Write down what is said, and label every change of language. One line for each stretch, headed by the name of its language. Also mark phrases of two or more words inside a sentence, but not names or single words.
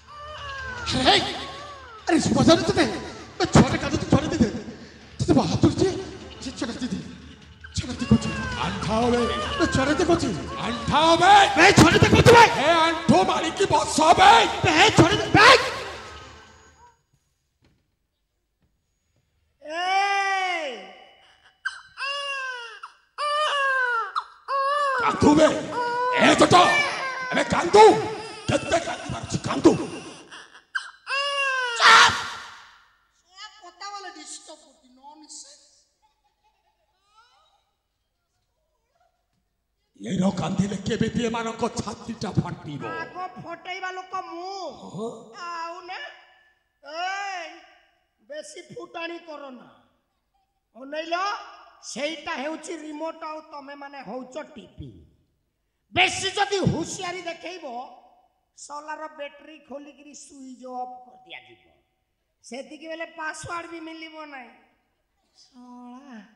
Hindi: अरे समझा नहीं तुझे मैं छोटे का तो छोड़ दे तुझे बात तुझे
Odia: ଆଣ୍ଠାଅ ବେ ଛୁଆଟା ଦେଖୁଛି ଆଣ୍ଠାଅ ବେ ବେ ଛୁଆଟା ଦେଖୁଛି ବେ ଏ ଆଣ୍ଠୁ ମାରିକି ବସ ବେ ବେ ଛୁଆଟା ବେ କାନ୍ଦୁ ବେ ଏ ଜଟ ଏବେ କାନ୍ଦୁ କେତେ କାନ୍ଦି ପାରୁଛି କାନ୍ଦୁ
Bangla: কথা বলে ডিস্টার্ব করতি ননসেন্স
Odia: ଏର କାନ୍ଦିଲେ କେମିତି ଏମାନଙ୍କ ଛାତିଟା ଫାଟିବ ଆଗ ଫଟେଇବା ଲୋକ ମୁଁ ଆଉ ନା ଏଇ ବେଶୀ ଫୁଟାଣି କର ନା ଅନେଇଲ ସେଇଟା ହେଉଛି ରିମୋଟ ଆଉ ତମେ ମାନେ ହଉଛ ଟିଭି ବେଶୀ ଯଦି ହୁସିଆରି ଦେଖେଇବ
English: solar battery
Odia: ଖୋଲିକିରି
English: switch off
Odia: କରିଦିଆଯିବ ସେତିକି ବେଲେ ପାସୱାର୍ଡ ବି ମିଳିବ ନାହିଁ ଶଳା